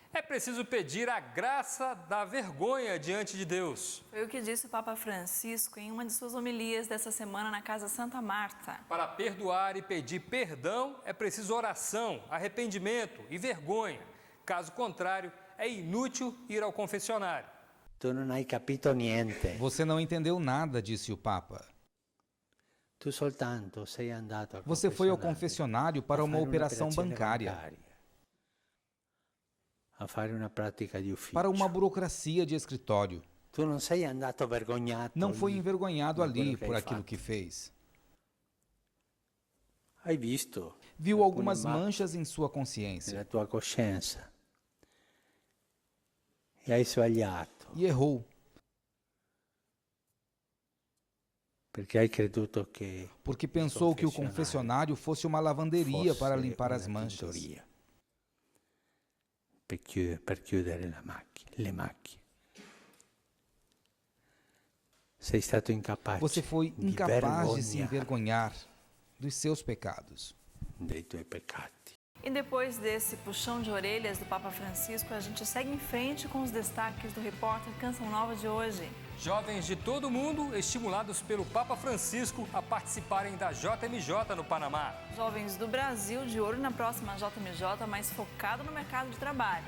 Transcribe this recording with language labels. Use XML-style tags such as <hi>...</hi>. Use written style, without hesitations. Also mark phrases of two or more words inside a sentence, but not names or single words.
<pt>preciso pedir a graça da vergonha diante de Deus. Foi o que disse o Papa Francisco em uma de suas homilias dessa semana na Casa Santa Marta. Para perdoar e pedir perdão é preciso oração, arrependimento e vergonha. Caso contrário, é inútil ir ao confessionário.</pt> <it>Tu non hai capito niente.</it> <pt>Você não entendeu nada, disse o Papa.</pt> <it>Tu soltanto sei andato al</it> <pt>Você foi ao</pt> <it>confessionario</it> <pt>confessionário para a uma</pt> <it>fare</it> <pt>operação</pt> <it>un'operazione</it> <pt>bancária,</pt> <it>a fare una pratica di ufficio.</it> <pt>para uma burocracia de escritório.</pt> <it>Tu non sei andato vergognato.</it> <pt>Não foi</pt> <it>lì</it> <pt>envergonhado</pt> <it>per quello</it> <pt>ali</pt> <it>che</it> <pt>por</pt> <it>hai</it> <pt>aquilo</pt> <it>fatto.</it> <pt>que fez.</pt> <it>Hai visto</it> <pt>Viu algumas</pt> <it>alcune</it> <pt>manchas em sua consciência</pt> <it>nella tua coscienza e hai sbagliato</it> <pt>e errou,</pt> <it>perché hai creduto che</it> <pt>porque pensou que o confessionário fosse uma lavanderia para</pt> <it>fosse</it> <pt>limpar as</pt> <it>una</it> <pt>manchas.</pt> <it>tintoria per chiudere le macchie. Sei stato incapace</it> <pt>Você foi</pt> <it>di</it> <pt>incapaz de se</pt> <it>vergognar</it> <pt>envergonhar dos seus pecados.</pt> <it>dei tuoi peccati.</it> <pt>E depois desse puxão de orelhas do Papa Francisco, a gente segue em frente com os destaques do repórter Canção Nova de hoje. Jovens de todo o mundo estimulados pelo Papa Francisco a participarem da JMJ no Panamá. Jovens do Brasil de olho na próxima JMJ, mais focado no mercado de trabalho.</pt>